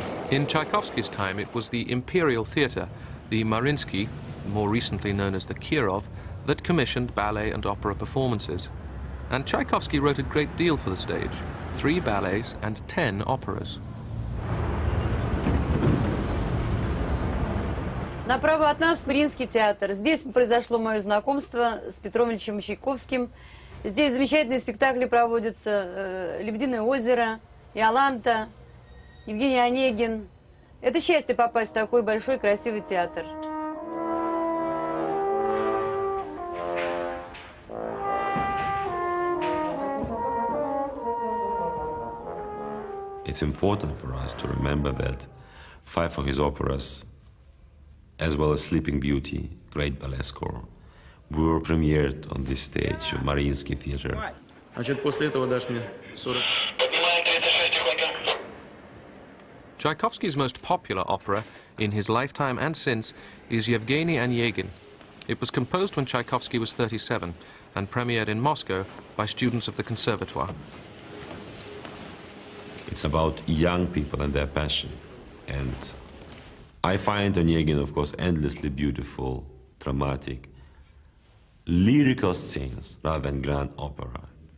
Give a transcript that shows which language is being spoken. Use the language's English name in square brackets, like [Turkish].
[English] In Tchaikovsky's time, it was the Imperial Theatre, the Mariinsky, more recently known as the Kirov, that commissioned ballet and opera performances. And Tchaikovsky wrote a great deal for the stage, 3 ballets and 10 operas. [Russian] Направо от нас Мариинский театр. Здесь произошло мое знакомство с Петром Ильичем Чайковским. Здесь замечательные спектакли проводятся. «Лебединое озеро», «Иоланта», Евгений Онегин. Это счастье попасть в такой большой красивый театр. [English] It's important for us to remember that 5 of his operas, as well as Sleeping Beauty, great ballet score, were premiered on this stage of Mariinsky Theatre. [Russian] Значит, после этого дашь мне 40. [English] Tchaikovsky's most popular opera, in his lifetime and since, is Yevgeny Onegin. It was composed when Tchaikovsky was 37 and premiered in Moscow by students of the Conservatoire. It's about young people and their passion. And I find Onegin, of course, endlessly beautiful, dramatic, lyrical scenes rather than grand opera.